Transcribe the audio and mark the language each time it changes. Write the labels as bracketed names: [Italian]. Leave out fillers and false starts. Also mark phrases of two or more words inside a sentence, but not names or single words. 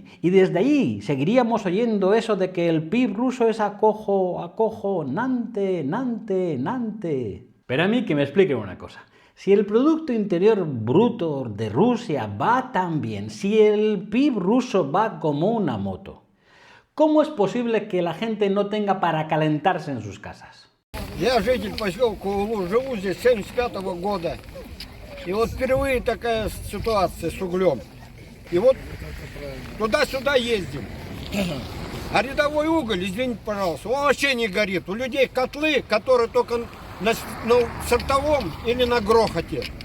[Spanish] Y desde ahí seguiríamos oyendo eso de que el PIB ruso es acojonante. Pero a mí que me expliquen una cosa. Si el Producto Interior Bruto de Rusia va tan bien, si el PIB ruso va como una moto, ¿cómo es posible que la gente no tenga para calentarse en sus casas? [Russian] Я житель поселка Улу, живу здесь с 75-го года. И вот впервые такая ситуация с углем. И вот туда-сюда ездим. А рядовой уголь, извините, пожалуйста, он вообще не горит. У людей котлы, которые только на сортовом или на грохоте.